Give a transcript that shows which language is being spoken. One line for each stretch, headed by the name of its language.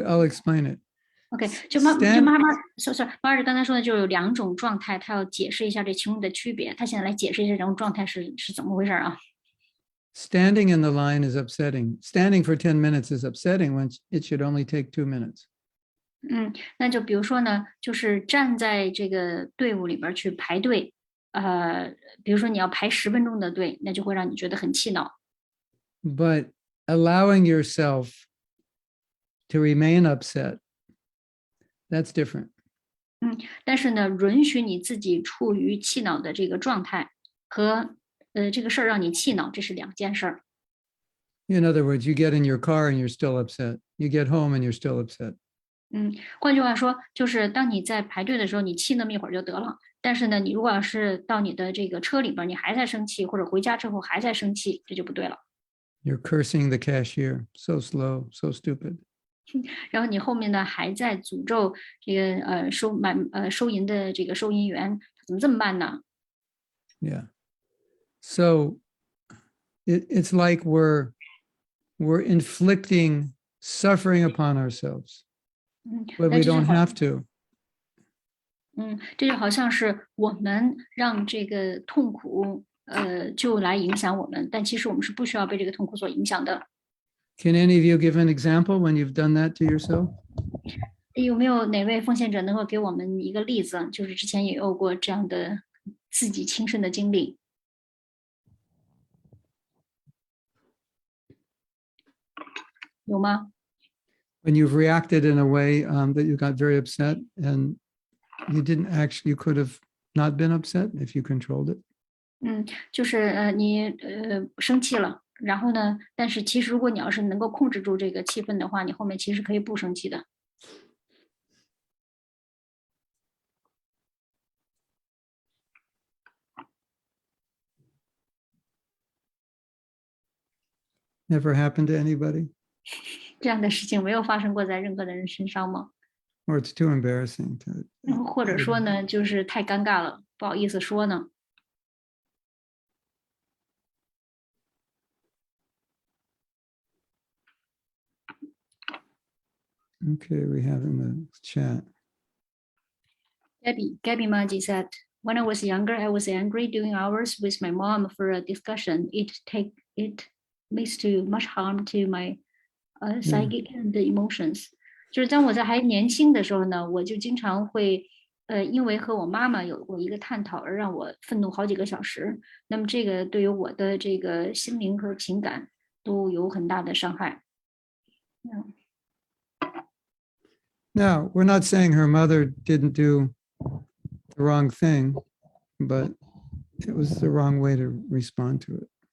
English: I'll explain it.
Chinese: OK，就妈，sorry， Marge 刚才说的就有2种状态，他要解释一下这其中的区别。他现在来解释一下这种状态是怎么回事啊？
English: Standing in the line is upsetting. Standing for 10 minutes is upsetting when it should only take 2 minutes.
Chinese: 那就比如说呢，就是站在这个队伍里边去排队，比如说你要排10分钟的队，那就会让你觉得很气恼。
English: But allowing yourself to remain upset, that's different.
Chinese: 但是呢，允许你自己处于气恼的这个状态和这个事儿让你气恼，这是2件事儿。
English: In other words, you get in your car and you're still upset. You get home and you're still upset.
Chinese: 换句话说，就是当你在排队的时候，你气那么一会儿就得了。但是呢，你如果要是到你的这个车里边，你还在生气，或者回家之后还在生气，这就不对了。
English: You're cursing the cashier. So slow, so stupid.
Chinese: 然后你后面呢还在诅咒这个收银的这个收银员，怎么这么慢呢？
English: Yeah. So it's like we're inflicting suffering upon ourselves, but we don't have to.
Chinese: 这就好像是我们让这个痛苦就来影响我们，但其实我们是不需要被这个痛苦所影响的。
English: Can any of you give an example when you've done that to yourself?
Chinese: 有没有哪位奉献者能够给我们一个例子？就是之前也有过这样的自己亲身的经历。有吗？
English: When you've reacted in a way that you got very upset and you could have not been upset if you controlled it.
Chinese: 就是你生气了，然后呢，但是其实如果你要是能够控制住这个气氛的话，你后面其实可以不生气的。
English: Never happened to anybody?
Chinese: 这样的事情没有发生过在任何的人身上吗？
English: Or it's too embarrassing to.
Chinese: 或者说呢，就是太尴尬了，不好意思说呢。
English: Okay, we have in the chat. Gabby Maji said, when I was younger, I was angry doing hours with my mom for a discussion. It leads to much harm to my psychic and emotions.
Chinese: 就是当我在还年轻的时候呢，我就经常会因为和我妈妈有过一个探讨而让我愤怒好几个小时。那么这个对于我的这个心灵和情感都有很大的伤害。
English: Now, we're not saying her mother didn't do the wrong thing, but it was the wrong way to respond to it.